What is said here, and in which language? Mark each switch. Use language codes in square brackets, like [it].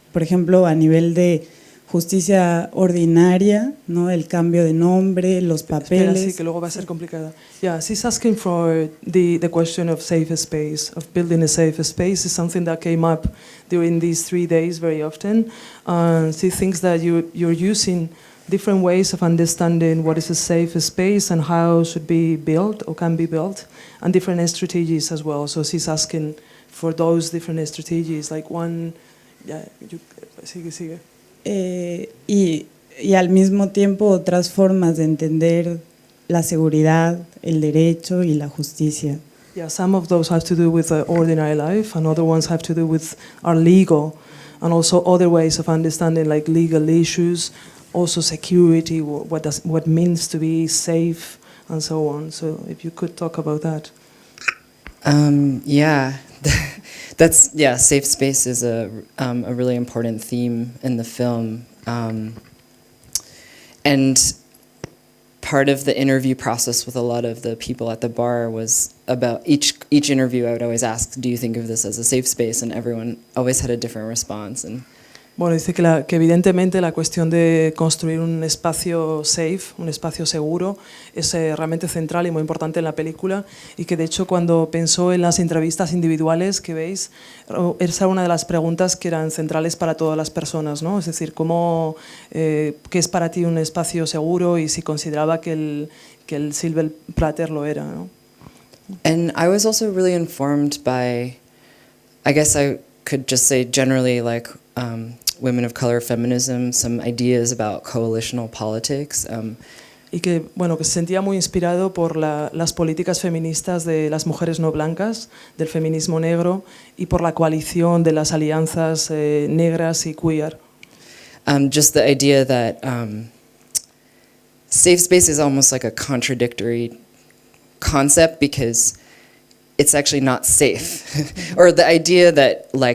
[es] Por ejemplo, a nivel de justicia ordinaria, ¿no? El cambio de nombre, los papeles. Espera, sí, que luego va a ser complicada. [en] Yeah, she's asking for the question of safe space, of building a safe space is something that came up during these 3 days very often. She thinks that you're using different ways of understanding what is a safe space and how it should be built or can be built, and different strategies as well. So she's asking for those different strategies, like one, yeah, [es] sigue. Y al mismo tiempo otras formas de entender la seguridad, el derecho y la justicia. [en] Yeah, some of those have to do with ordinary life, and other ones have to do with our legal, and also other ways of understanding, like legal issues, also security, what means to be safe, and so on. So if you could talk about that. Yeah. Safe space is a really important theme in the film. And part of the interview process with a lot of the people at the bar was about each interview I would always ask, do you think of this as a safe space? And everyone always had a different response. And [es] bueno, dice que evidentemente la cuestión de construir un espacio safe, un espacio seguro, es realmente central y muy importante en la película, y que de hecho cuando pensó en las entrevistas individuales que veis, esa era una de las preguntas que eran centrales para todas las personas, ¿no? Es decir, ¿qué es para ti un espacio seguro? Y si consideraba que el Silver Platter lo era, ¿no? [en] And I was also really informed by, I guess I could just say generally, like women of color feminism, some ideas about coalitional politics. [es] Y que se sentía muy inspirado por las políticas feministas de las mujeres no blancas, del feminismo negro, y por la coalición de las alianzas negras y queer. [en] Just the idea that safe space is almost like a contradictory concept because it's actually not safe. Or the idea that